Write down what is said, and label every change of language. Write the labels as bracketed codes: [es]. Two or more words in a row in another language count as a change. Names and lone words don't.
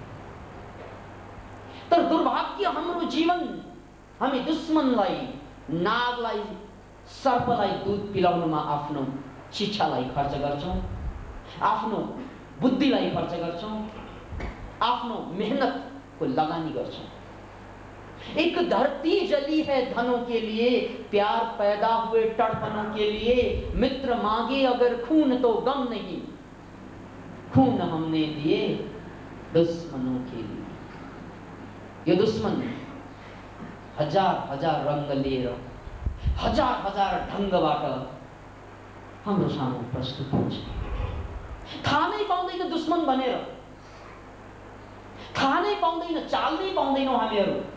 [ne] तर दुर्भाग्य हाम्रो जीवन, हामी दुश्मनलाई, नागलाई, सर्पलाई दूध पिलाउनुमा आफ्नो शिक्षालाई खर्च गर्छौं, आफ्नो बुद्धिलाई खर्च गर्छौं, आफ्नो मेहनतको लगानी गर्छौं। [hi] एक धरती जली है धनों के लिए, प्यार पैदा हुए तड़पनों के लिए। मित्र मांगे अगर खून तो गम नहीं, खून हमने दिए दुश्मनों के लिए। [ne] ये दुश्मन हजार हजार रंग लिएर, हजार हजार ढंगबाट हाम्रो सामु प्रस्तुत हुन्छ। थाहा नै पाउँदैन दुश्मन भनेर, थाहा नै पाउँदैन, चाल नै पाउँदैनौँ हामीहरू।